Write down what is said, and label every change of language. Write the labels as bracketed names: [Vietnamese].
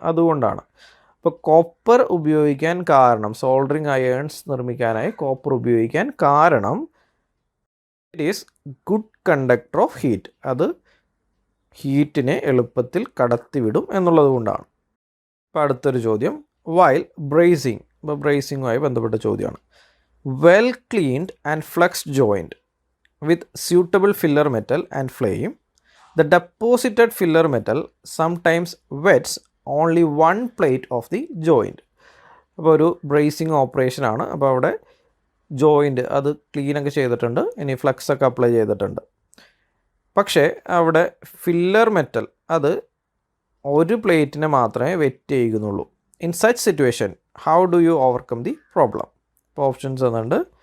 [Malayalam] അതുകൊണ്ടാണ് ഇപ്പോൾ കോപ്പർ ഉപയോഗിക്കാൻ കാരണം, സോൾഡറിങ് അയേൺസ് നിർമ്മിക്കാനായി കോപ്പർ ഉപയോഗിക്കാൻ കാരണം [English] It is good conductor of heat. [Malayalam] അത് ഹീറ്റിനെ എളുപ്പത്തിൽ കടത്തിവിടും എന്നുള്ളത് കൊണ്ടാണ്. ഇപ്പോൾ അടുത്തൊരു ചോദ്യം, വൈൽ ബ്രേസിങ്. ഇപ്പോൾ ബ്രേസിങ്ങുമായി ബന്ധപ്പെട്ട ചോദ്യമാണ്. [English] Well cleaned and fluxed joint with suitable filler metal and flame, the deposited filler metal sometimes wets only one plate of the joint. [Malayalam] അപ്പോൾ ഒരു ബ്രേസിങ് ഓപ്പറേഷൻ ആണ്. അപ്പോൾ അവിടെ ജോയിൻറ്റ് അത് ക്ലീനൊക്കെ ചെയ്തിട്ടുണ്ട്, ഇനി ഫ്ലക്സ് ഒക്കെ അപ്ലൈ ചെയ്തിട്ടുണ്ട്. പക്ഷേ അവിടെ ഫില്ലർ മെറ്റൽ അത് ഒരു പ്ലേറ്റിനെ മാത്രമേ വെറ്റ് ചെയ്യുന്നുള്ളൂ. [English] In such situation how do you overcome the problem? [Malayalam] ഇപ്പോൾ ഓപ്ഷൻസ് തന്നിട്ടുണ്ട്.